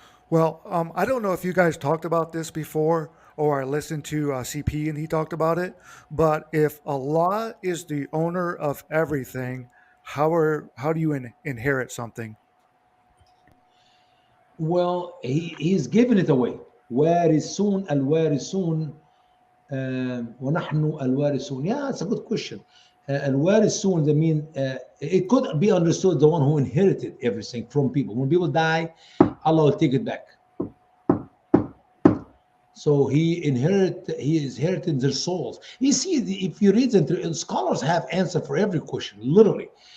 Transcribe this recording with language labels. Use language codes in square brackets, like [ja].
[en] Well, I don't know if you guys talked about this before or I listened to CP and he talked about it, but if Allah is the owner of everything, how do you inherit something? Well, he's giving it away. [ar] وارثون الوارثون ونحن الوارثون. [en] Yeah, it's a good question. الوارثون, that mean it could be understood the one who inherited everything from people. When people die, Allah will take it back. So he inherited their souls. You see, if you read into scholars have answer for every question, literally.